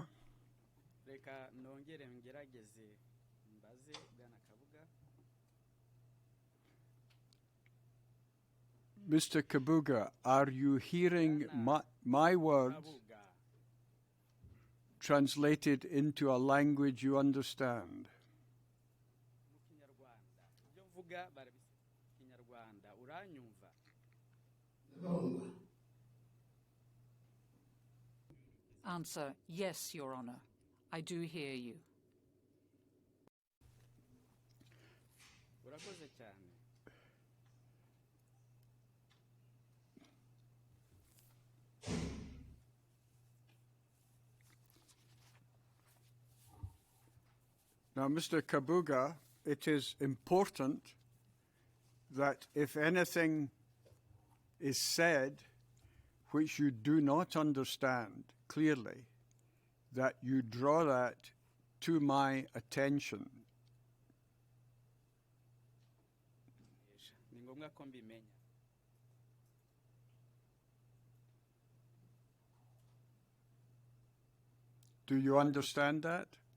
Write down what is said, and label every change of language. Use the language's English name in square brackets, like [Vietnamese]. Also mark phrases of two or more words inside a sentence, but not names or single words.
[Kinyarwanda] reka nongere ngerageze mbaze bwana Kabuga [English] Mr. Kabuga, are you hearing my words Kabuga translated into a language you understand? [Kinyarwanda] mu kinyarwanda ibyo mvuga barabise kinyarwanda uranyumva [English] Answer, yes, Your Honour. I do hear you. [Kinyarwanda] urakoze cyane [English] Now, Mr. Kabuga, it is important that if anything is said which you do not understand clearly, that you draw that to my attention. [Kinyarwanda] ni ngombwa ko mbimenya [English] Do you understand that?